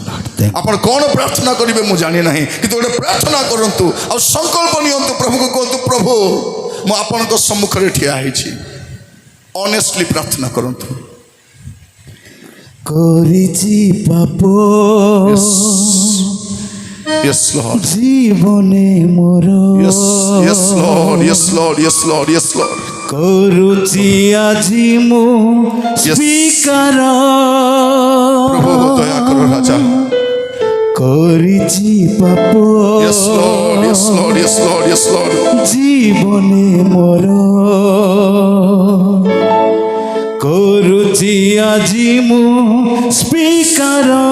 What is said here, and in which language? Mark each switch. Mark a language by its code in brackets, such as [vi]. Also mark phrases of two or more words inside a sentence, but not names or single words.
[or] ଆପଣ କ'ଣ ପ୍ରାର୍ଥନା କରିବେ ମୁଁ ଜାଣି ନାହିଁ, କିନ୍ତୁ ଗୋଟେ ପ୍ରାର୍ଥନା କରନ୍ତୁ ଆଉ ସଂକଳ୍ପ ନିଅନ୍ତୁ। ପ୍ରଭୁଙ୍କୁ କୁହନ୍ତୁ, ପ୍ରଭୁ ମୁଁ ଆପଣଙ୍କ ସମ୍ମୁଖରେ ଠିଆ ହେଇଛି। ଅନେଷ୍ଟଲି ପ୍ରାର୍ଥନା କରନ୍ତୁ। କରିଛି ପାପ [en] Yes Lord, [or] ଜୀବନେ ମୋର, [en] yes yes Lord, yes Lord, yes Lord, yes Lord, [or] କରୁଛି ଆଜି ମୁଁ ସ୍ୱୀକାର। ପ୍ରଭୁ ଦୟା କର ରାଜା। କରିଛି ପାପ [en] Yes Lord, yes Lord, yes Lord, yes Lord, [or] ଜୀବନେ ମୋର, କରୁଛି ଆଜି ମୁଁ ସ୍ୱୀକାର।